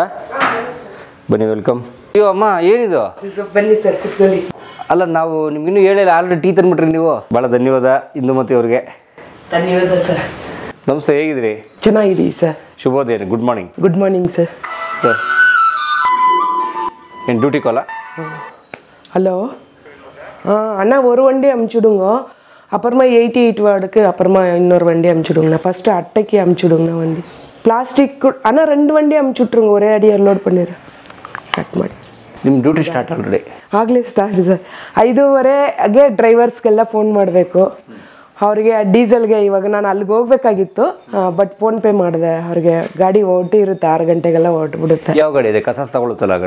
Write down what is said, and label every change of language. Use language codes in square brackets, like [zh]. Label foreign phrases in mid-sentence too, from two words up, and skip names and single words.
[kn] ಬನ್ನಿ, ವೆಲ್ಕಮ್. ಅಯ್ಯೋ ಅಮ್ಮ, ಏನಿದು? ಬನ್ನಿ ಸರ್, ಕುತ್ಕೊಳ್ಳಿ. ಅಲ್ಲ, ನಾವು ನಿಮ್ಗಿನ್ನೂ ಹೇಳಿಲ್ಲ, ಆಲ್ರೆಡಿ ಟೀ ತಂದ್ಬಿಟ್ರಿ ನೀವು. ಭಾಳ ಧನ್ಯವಾದ ಇಂದುಮತಿ ಅವ್ರಿಗೆ. ಧನ್ಯವಾದ ಸರ್. ನಮಸ್ತೆ, ಹೇಗಿದ್ರಿ? ಚೆನ್ನಾಗಿದ್ದೀವಿ ಸರ್. ಶುಭೋದಯ, [en] good morning. good morning sir. [kn] ಸರ್ ಏನು ಡ್ಯೂಟಿ ಕಾಲಾ? [ta] ஹலோ அண்ணா ஒரு வண்டி அமுச்சுடுங்க, அப்புறமா 88 வார்டுக்கு அப்புறமா இன்னொரு வண்டி அமுச்சுடுங்கண்ணா. ஃபஸ்ட்டு அட்டைக்கு அமுச்சுடுங்கண்ணா வண்டி. பிளாஸ்டிக் அண்ணா 2 வண்டி அமுச்சுட்ருங்க, ஒரே அடியாக லோட் பண்ணிடுறேன். [kn] ಕಟ್ ಮಾಡಿ. [en] ನಿಮ್ಮ duty start already? [kn] ಆಗಲೇ ಸ್ಟಾರ್ಟ್ ಸರ್. 5:30ಗೆ ಡ್ರೈವರ್ಸ್ಗೆಲ್ಲ ಫೋನ್ ಮಾಡಬೇಕು. ಅವ್ರಿಗೆ ಡೀಸೆಲ್ಗೆ ಇವಾಗ ನಾನು ಅಲ್ಲಿಗೆ ಹೋಗ್ಬೇಕಾಗಿತ್ತು, ಬಟ್ ಫೋನ್ ಪೇ ಮಾಡಿದೆ ಅವ್ರಿಗೆ. ಗಾಡಿ ಹೊರಟಿರುತ್ತೆ 6 ಗಂಟೆಗೆಲ್ಲ ಹೊರಟ್ಬಿಡುತ್ತೆ. ಯಾವ ಗಾಡಿ ಇದೆ? ಕಸ ತಗೊಳುತ್ತಲ್ಲ ಗಾಡಿ?